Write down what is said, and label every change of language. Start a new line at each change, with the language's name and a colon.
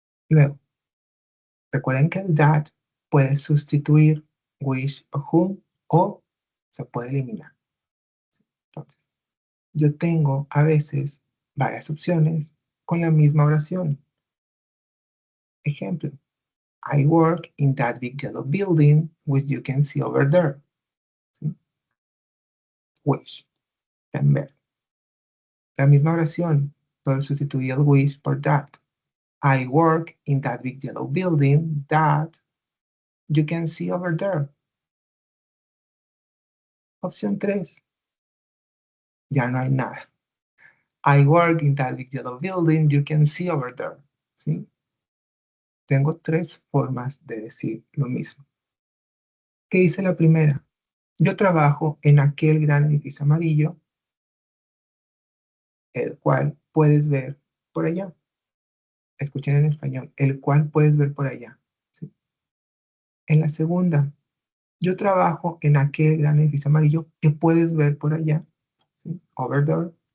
Spanish: Luego, recuerden que el that puede sustituir which o whom o se puede eliminar. Entonces, yo tengo a veces varias opciones con la misma oración. Ejemplo,
English: I work in that big yellow building which you can see over there.
Spanish: ¿Sí? Which, también. La misma oración, pero sustituí el which por that.
English: I work in that big yellow building that you can see over there.
Spanish: Opción 3. Ya no hay nada.
English: I work in that big yellow building you can see over there.
Spanish: ¿Sí? Tengo 3 formas de decir lo mismo. ¿Qué dice la primera? Yo trabajo en aquel gran edificio amarillo, el cual puedes ver por allá. Escuchen en español, el cual puedes ver por allá. ¿Sí? En la segunda, yo trabajo en aquel gran edificio amarillo que puedes ver por allá. ¿Sí?
English: Over there.